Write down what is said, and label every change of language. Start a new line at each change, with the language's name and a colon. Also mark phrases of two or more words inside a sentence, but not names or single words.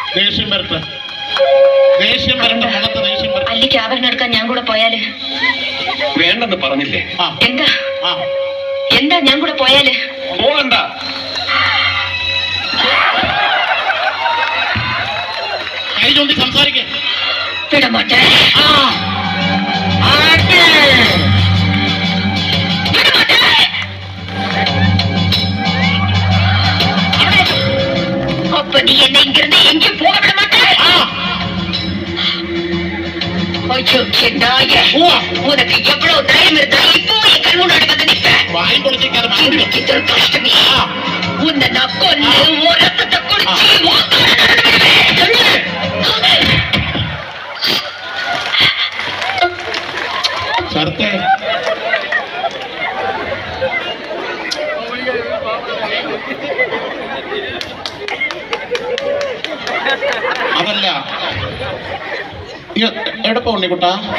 Malayalam: ദേഷ്യം വരട്ടെ, ദേഷ്യം വരട്ടെ, മുഖത്ത് ദേഷ്യം വരട്ടെ. അല്ലിക്ക് ആഭരണം എടുക്കാൻ ഞാൻ കൂടെ പോയാല്? വേണ്ടെന്ന് പറഞ്ഞില്ലേ? എന്താ എന്താ ഞാൻ കൂടെ പോയാല്? പോകണ്ട. കൈ ചൂണ്ടി സംസാരിക്കേ.
Tamil: വിടമാട്ടെ. அப்ப நீ என்ன இங்கிருந்து எங்கே போக விட மாட்டே? ஐயோ நாய, உனக்கு எவ்வளவு தைரியம் இருந்தா இப்போ என் கண் முன்னாடி வந்து நிற்ப? கஷ்டமே. உன்னை நான் கொண்டு ஒரு ரத்தத்தை குடிச்சு
Malayalam: ശരത്തെ, അതല്ല എവിടെ പോകണ്ടേ കുട്ടാ?